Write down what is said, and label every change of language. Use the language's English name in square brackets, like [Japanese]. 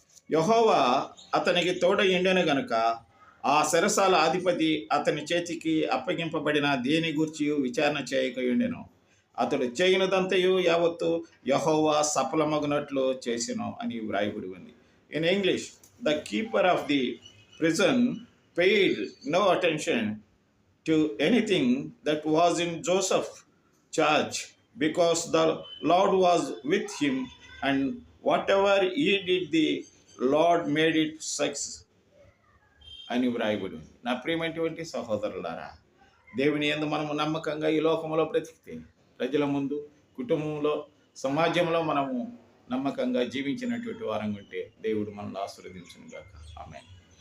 [Telugu] యెహోవా అతనికి తోడయుండెను గనుక ఆ చెరసాల అధిపతి అతని చేతికి అప్పగింపబడిన దేని గూర్చి విచారణ చేయకయుండెను. అతడు చేయనిదంతయు యావత్తు యెహోవా సఫలమగునట్లు చేసెను అని వ్రాయబడి ఉంది. [English] In English, the keeper of the prison paid no attention to anything that was in Joseph's charge, because the Lord was with him, and whatever he did, the Lord made it success. [Telugu] అని వ్రాయబడి ఉంది. నా ప్రియమైనటువంటి సహోదరులారా, దేవుని యందు మనము నమ్మకంగా ఈ లోకంలో బ్రతికితే, ప్రజల ముందు, కుటుంబంలో, సమాజంలో మనము నమ్మకంగా జీవించినటువంటి వారంగా ఉంటే దేవుడు మనల్ని ఆశీర్వదించును గాక. ఆమేన్.